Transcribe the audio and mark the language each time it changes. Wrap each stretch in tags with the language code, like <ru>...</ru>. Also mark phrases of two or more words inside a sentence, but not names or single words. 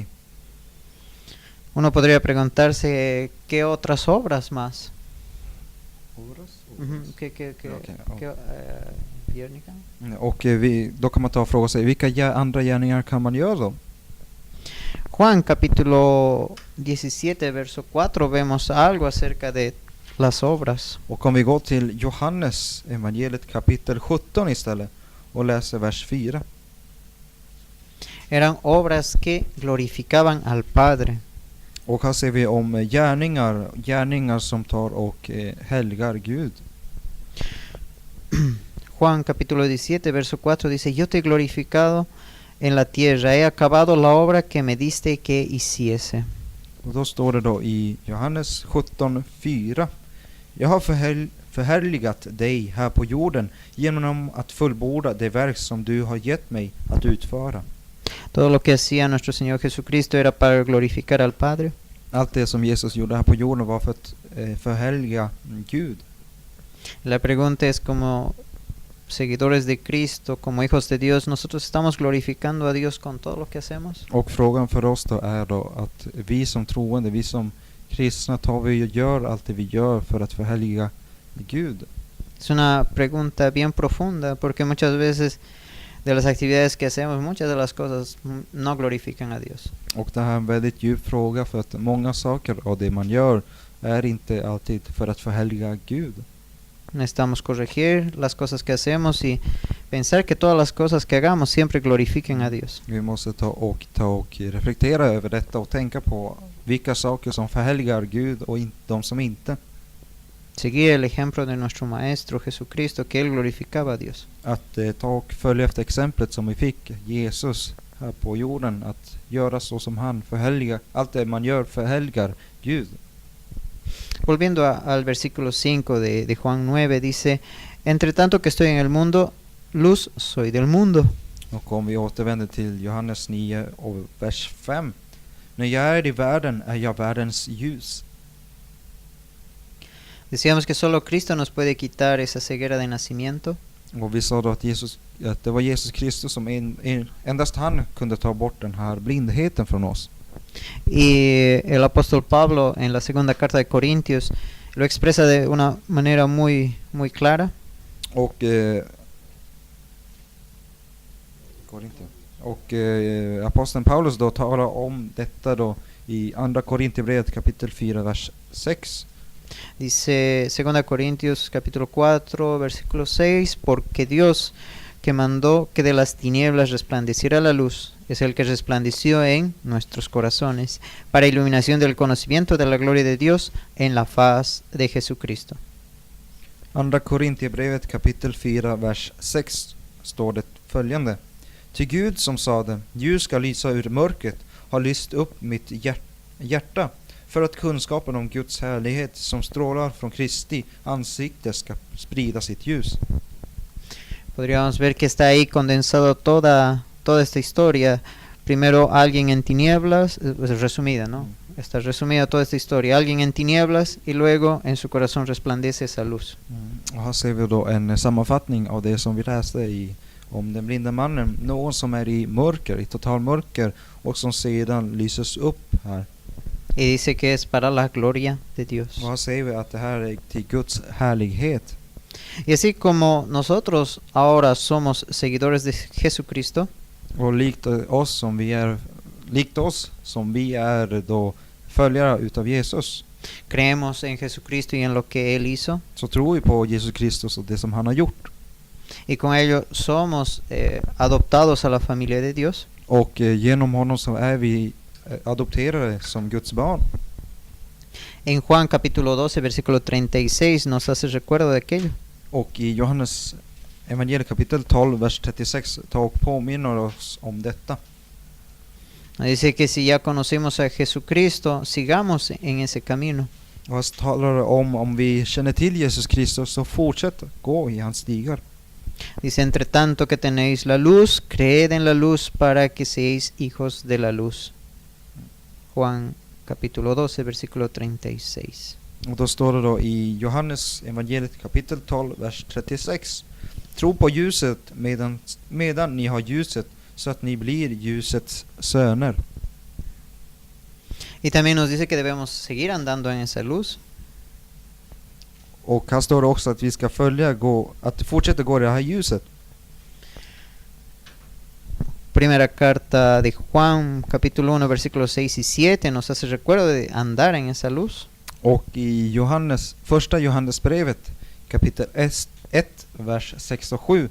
<es>uno podría preguntarse, ¿qué otras obras más? Björnika?</es> <sv>Och då kan man ta och fråga sig, vilka andra gärningar kan man göra då?</sv> <es>Juan capítulo 17 verso 4 vemos algo acerca de las obras.</es> <sv>Och om vi går till Johannes evangeliet kapitel 17 istället och läser vers 4.</sv> <es>Eran obras que glorificaban al Padre.</es> <sv>Och här ser vi om gärningar som tar och helgar Gud.</sv> <es>Juan capítulo 17 verso 4 dice: Yo te he glorificado en la tierra, he acabado la obra que me diste que hiciese.</es> <sv>Och då står det då i Johannes 17:4. Jag har förhärligat dig här på jorden genom att fullborda det verk som du har gett mig att utföra.</sv> <es>Todo lo que hacía nuestro Señor Jesucristo era para glorificar al Padre.</es> <sv>Allt det som Jesus gjorde här på jorden var för att förhärliga Gud.</sv> <es>La pregunta es, como seguidores de Cristo, como hijos de Dios, nosotros estamos glorificando a Dios con todo lo que hacemos.</es> <sv>Och frågan för oss då är då att vi som troende, vi som kristna, tar vi och gör allt det vi gör för att förhärliga Gud.</sv> <es>Es una pregunta bien profunda, porque muchas veces de las actividades que hacemos, muchas de las cosas no glorifican a Dios.</es> <sv>Och det här är en väldigt djup fråga, för att många saker av det man gör är inte alltid för att förhärliga Gud.</sv> <es>Necesitamos corregir las cosas que hacemos y pensar que todas las cosas que hagamos siempre glorifiquen a Dios.</es> <sv>Vi måste ta och reflektera över detta och tänka på vilka saker som förhärligar Gud och de som inte.</sv> <es>Seguir el ejemplo de nuestro Maestro Jesucristo, que Él glorificaba a Dios.</es> <sv>Att ta och följa efter exemplet som vi fick, Jesus här på jorden, att göra så som han förhärligar. Allt det man gör förhärligar Gud.</sv> <es>Volviendo al versículo 5 de Juan 9, dice, entre tanto que estoy en el mundo, luz soy del mundo.</es> <sv>Och om vi återvänder till Johannes 9 och vers 5. När jag är i världen är jag världens ljus.</sv> <es>Decíamos que solo Cristo nos puede quitar esa ceguera de nacimiento.</es> <sv>Och vi sa då att det var Jesus Kristus som endast han kunde ta bort den här blindheten från oss.</sv> <es>Y el apóstol Pablo en la segunda carta de Corintios lo expresa de una manera muy clara.</es> <sv>Och aposteln Paulus då talar om detta då i andra Korinthierbrevet kapitel 4 vers 6.</sv> <es>Dice 2 Corintios capítulo 4 versículo 6, porque Dios que mandó que de las tinieblas resplandeciera la luz es el que resplandeció en nuestros corazones para iluminación del conocimiento de la gloria de Dios en la faz de Jesucristo.</es> <sv>Andra Korinthierbrevet kapitel 4 vers 6 står det följande. Ty Gud som sade, ljus ska lysa ur mörkret, har lyst upp mitt hjärta för att kunskapen om Guds härlighet som strålar från Kristi ansikte ska sprida sitt ljus.</sv> <es>Podríamos ver que está ahí condensado toda esta historia. Primero alguien en tinieblas, resumida, ¿no? Está resumida toda esta historia. Alguien en tinieblas y luego en su corazón resplandece esa luz.</es> <sv>Och här ser vi då en sammanfattning av det som vi läste om den blinda mannen. Någon som är i mörker, i total mörker, och som sedan lyses upp här.</sv> <es>Y dice que es para la gloria de Dios.</es> <sv>Och här ser vi att det här är till Guds härlighet.</sv> <es>Y así como nosotros ahora somos seguidores de Jesucristo,</es> <sv>Och likt oss som vi är då följare utav Jesus,</sv> <es>creemos en Jesucristo y en lo que Él hizo,</es> <sv>så tror vi på Jesus Kristus och det som han har gjort.</sv> <es>y con ello somos adoptados a la familia de Dios.</es> <sv>Och genom honom så är vi adopterade som Guds barn.</sv> <es>En Juan capítulo 12 versículo 36 nos hace recuerdo de aquello.</es> <sv>Och i Johannes evangeliet kapitel 12 vers 36 påminner oss om detta.</sv> <es>Dice que si ya conocemos a Jesucristo, sigamos en ese camino.</es> <sv>Och här talar det om vi känner till Jesus Kristus så fortsätt gå i hans stigar.</sv> <es>Dice, entre tanto que tenéis la luz, creed en la luz para que seáis hijos de la luz. Juan capítulo 12 versículo 36.</es> <sv>Och då står det då i Johannes evangeliet kapitel 12 vers 36. Tro på ljuset medan ni har ljuset så att ni blir ljusets söner.</sv> <es>Y también nos dice que debemos seguir andando en esa luz.</es> <sv>Och här står det också att vi ska fortsätta gå i det här ljuset.</sv> <es>Primera carta de Juan capítulo 1 versículos 6 y 7 nos hace recuerdo de andar en esa luz.</es> <sv>Och i första Johannesbrevet kapitel 1 vers 6 och 7</sv>